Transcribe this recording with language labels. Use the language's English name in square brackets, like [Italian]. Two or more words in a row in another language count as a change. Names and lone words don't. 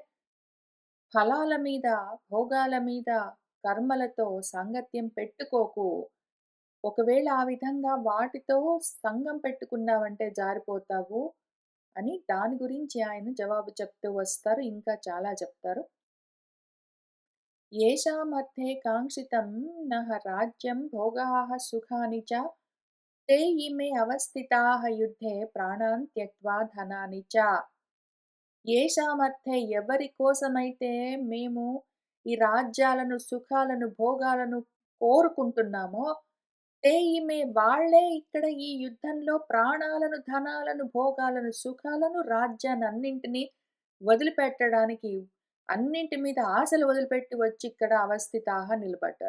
[Telugu] ఫలాల మీద, భోగాల మీద, కర్మలతో సాంగత్యం పెట్టుకోకు. ఒకవేళ ఆ విధంగా వాటితో సంగం పెట్టుకున్నావంటే జారిపోతావు అని దాని గురించి ఆయన జవాబు చెప్తూ వస్తారు. ఇంకా చాలా చెప్తారు. [Sanskrit] "येषामर्थे काङ्क्षितं नः राज्यं भोगाः सुखानि च ते इमे अवस्थिताः युद्धे ప్రాణాన్ త్యక్త్వా ధనాని చ." [Telugu] ఏషామర్థే, ఎవరి కోసమైతే మేము ఈ రాజ్యాలను, సుఖాలను, భోగాలను కోరుకుంటున్నామో, [Sanskrit] తే ఇమే, [Telugu] వాళ్ళే ఇక్కడ ఈ యుద్ధంలో ప్రాణాలను, ధనాలను, భోగాలను, సుఖాలను, రాజ్యాన్నన్నింటినీ వదిలిపెట్టడానికి, అన్నింటి మీద ఆశలు వదిలిపెట్టి వచ్చి ఇక్కడ అవస్థితాహ నిలబడ్డారు.